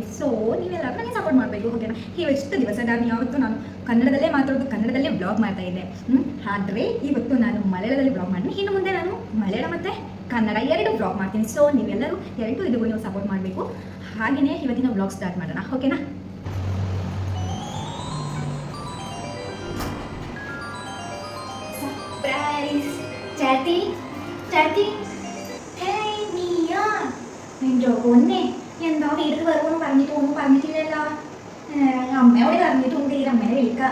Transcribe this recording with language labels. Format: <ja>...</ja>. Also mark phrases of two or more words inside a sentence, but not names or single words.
<kn>ಸೊ ನೀವೆಲ್ಲರೂ ನನಗೆ ಸಪೋರ್ಟ್ ಮಾಡಬೇಕು, ಓಕೆನಾ? ಎಷ್ಟು ದಿವಸ ನಾನು ಕನ್ನಡದಲ್ಲೇ ಮಾತಾಡೋದು, ಕನ್ನಡದಲ್ಲೇ ಬ್ಲಾಗ್ ಮಾಡ್ತಾ ಇದ್ದೆ. ಆದರೆ ಇವತ್ತು ನಾನು ಮಲಯಾಳದಲ್ಲಿ ಬ್ಲಾಗ್ ಮಾಡ್ತೀನಿ. ಇನ್ನು ಮುಂದೆ ನಾನು ಮಲಯಾಳ ಮತ್ತು ಕನ್ನಡ ಎರಡು ಬ್ಲಾಗ್ ಮಾಡ್ತೀನಿ. ಸೊ ನೀವೆಲ್ಲರೂ ಇದಕ್ಕೂ ನೀವು ಸಪೋರ್ಟ್ ಮಾಡಬೇಕು. ಹಾಗೆಯೇ ಇವತ್ತಿನ ಬ್ಲಾಗ್ ಸ್ಟಾರ್ಟ್ ಮಾಡೋಣ, ಓಕೆನಾ?</kn> <ml>ചാറ്റി ചാറ്റി നിന്റെ പൊന്നെ എന്താ വീട്ടിൽ വരുമെന്ന് പറഞ്ഞിട്ടില്ലല്ലോ. അമ്മയോട് പറഞ്ഞിട്ടുണ്ട് ഈ അമ്മയെ വിളിക്കുക.</ml>